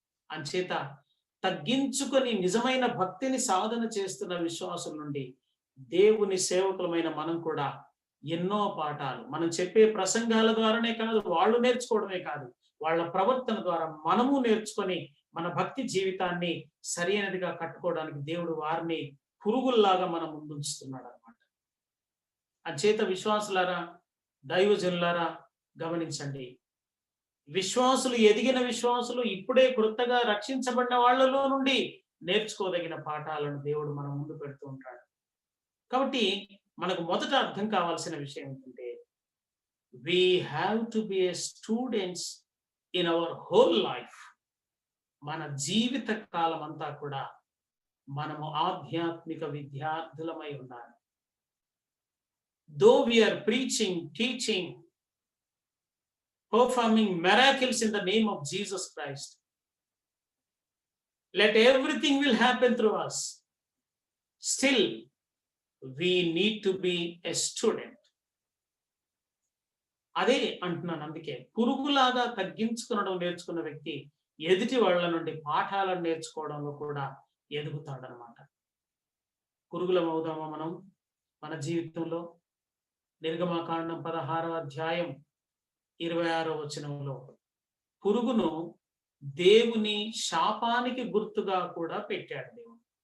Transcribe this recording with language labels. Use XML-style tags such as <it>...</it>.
<te>అంచేత తగ్గించుకొని నిజమైన భక్తిని సాధన చేస్తున్న విశ్వాసుల నుండి దేవుని సేవకులమైన మనం కూడా ఎన్నో పాఠాలు, మనం చెప్పే ప్రసంగాల ద్వారానే కాదు, వాళ్ళు నేర్చుకోవడమే కాదు, వాళ్ళ ప్రవర్తన ద్వారా మనము నేర్చుకొని మన భక్తి జీవితాన్ని సరైనదిగా కట్టుకోవడానికి దేవుడు వారిని పురుగుల్లాగా మన ముందుంచుతున్నాడు అనమాట. అంచేత విశ్వాసులారా, దైవజనులారా గమనించండి. విశ్వాసులు, ఎదిగిన విశ్వాసులు, ఇప్పుడే కొత్తగా రక్షించబడిన వాళ్ళలో నుండి నేర్చుకోదగిన పాఠాలను దేవుడు మన ముందు పెడుతూ ఉంటాడు. కాబట్టి మనకు మొదట అర్థం కావాల్సిన విషయం ఏంటంటే,</te> <en>we have to be a students in our whole life.</en> <te>మన జీవిత కాలం అంతా కూడా మనము ఆధ్యాత్మిక విద్యార్థులమై ఉండాలి.</te> <en>Though we are preaching, teaching, performing miracles in the name of Jesus Christ, let everything will happen through us. Still, we need to be a student.</en> <te>అదే అంటున్నాను. అందుకే పురుగులాగా తగ్గించుకునడం నేర్చుకున్న వ్యక్తి ఎదుటి వాళ్ళ నుండి పాఠాలను నేర్చుకోవడంలో కూడా ఎదుగుతాడనమాట. పురుగులం అవుదామా మనం మన జీవితంలో? నిర్గమకాండం 16వ అధ్యాయం 26వ వచనంలో పురుగును దేవుని శాపానికి గుర్తుగా కూడా పెట్టాడు దేవుడు.</te>